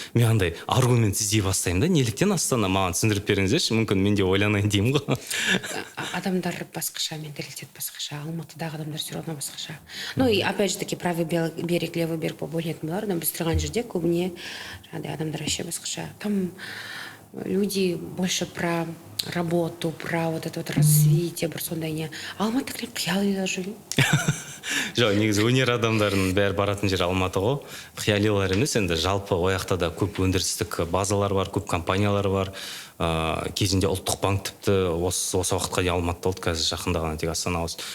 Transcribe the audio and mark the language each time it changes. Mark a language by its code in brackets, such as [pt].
[kk] Мен андай аргумент іздей бастаймын да. Неліктен Астана? Маған түсіндіріп беріңіздерші, мүмкін мен де ойланайын деймін ғой. Адамдар басқаша, менталитет басқаша, Алматыдағы адамдар [ru] все равно [kk] басқаша. [ru] Ну и опять же таки правый берег, левый берег [kk] побөлінетін болар. Біз тұрған жерде көбіне адамдар вообще басқаша. [ru] Там люди больше про работу, про вот это вот развитие, [kk] бір сондай не. Алматы клеп қиялилар жүр. Жоқ, негізі өнер адамдарының бәрі баратын жер Алматы ғой. Қиялилар емес, енді жалпы ояқта да көп өндірістік базалар бар, көп компаниялар бар. Кезінде ұлттық банк тіпті осы уақытқа дейін Алматыда болды, қазір жақында ғана тек Астана ауысты.